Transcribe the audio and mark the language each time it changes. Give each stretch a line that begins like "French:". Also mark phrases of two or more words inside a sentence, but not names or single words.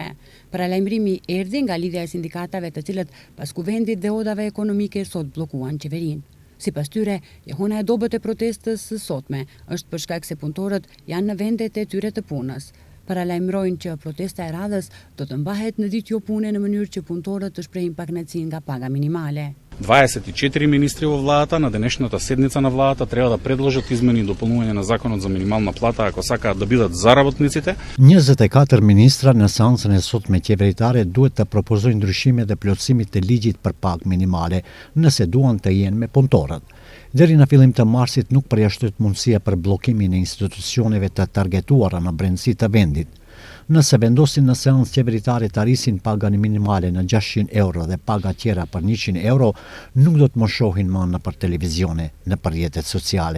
Albanian: Paralajmërimi erdhi nga lidhja e sindikatave të cilët pas kuvendit dhe odave ekonomike sot bllokuan qeverinë. Sipas tyre, jehona e dobët e protestës së sotme është për shkak se punëtorët janë në vendet e tyre të punës. Paralajmërojnë që protesta e radhës do të mbahet në ditë jo pune në mënyrë që punëtorët të shprehin paknacin nga paga minimale.
Macedonian: 24 министри во владата на денешната седница на владата треба да предложат измени и дополнување на законот за минимална плата ако сакаат да бидат за работниците.
Albanian: 24 ministra në seancën e sotme qeveritare duhet të propozojnë ndryshime dhe plotësimit të ligjit për pagë minimale, nëse duan të jenë me punëtorët. Deri në fillim të marsit nuk përjashtohet mundësia për bllokimin e institucioneve të targetuara në brendësi të vendit. Nëse vendosin në seancë qeveritare të arrisin pagan minimale në 600 euro dhe paga tjera për 100 euro, nuk do të më shohin më nëpër televizione, nëpër rrjetet sociale.